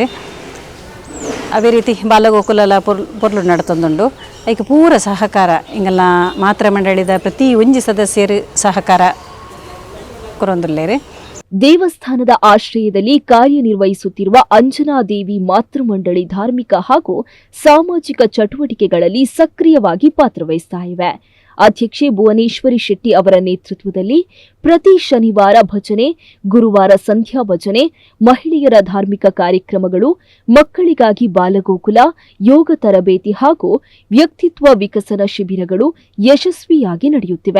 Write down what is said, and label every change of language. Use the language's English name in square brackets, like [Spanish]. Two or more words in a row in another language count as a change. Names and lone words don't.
[Tulu] ಅದೇ ರೀತಿ ಬಾಲಗೋಕುಲ ಪೊರ್ಲು ನಡ್ತೊಂದುಂಡು ಅದಕ್ಕೆ ಪೂರ ಸಹಕಾರ ಹಿಂಗೆಲ್ಲ ಮಾತೃ ಮಂಡಳಿದ ಪ್ರತಿ ಒಂಜಿ ಸದಸ್ಯರು ಸಹಕಾರ ಕೊರೊಂದುಲ್ಲೇರು. [Kannada] ದೇವಸ್ಥಾನದ ಆಶ್ರಯದಲ್ಲಿ ಕಾರ್ಯನಿರ್ವಹಿಸುತ್ತಿರುವ ಅಂಜನಾದೇವಿ ಮಾತೃ ಮಂಡಳಿ ಧಾರ್ಮಿಕ ಹಾಗೂ ಸಾಮಾಜಿಕ ಚಟುವಟಿಕೆಗಳಲ್ಲಿ ಸಕ್ರಿಯವಾಗಿ ಪಾತ್ರವಹಿಸ್ತಾ ಇವೆ. ಅಧ್ಯಕ್ಷೆ ಭುವನೇಶ್ವರಿ ಶೆಟ್ಟಿ ಅವರ ನೇತೃತ್ವದಲ್ಲಿ ಪ್ರತಿ ಶನಿವಾರ ಭಜನೆ, ಗುರುವಾರ ಸಂಧ್ಯಾ ಭಜನೆ, ಮಹಿಳೆಯರ ಧಾರ್ಮಿಕ ಕಾರ್ಯಕ್ರಮಗಳು, ಮಕ್ಕಳಿಗಾಗಿ ಬಾಲಗೋಕುಲ, ಯೋಗ ತರಬೇತಿ ಹಾಗೂ ವ್ಯಕ್ತಿತ್ವ ವಿಕಸನ ಶಿಬಿರಗಳು ಯಶಸ್ವಿಯಾಗಿ ನಡೆಯುತ್ತಿವೆ.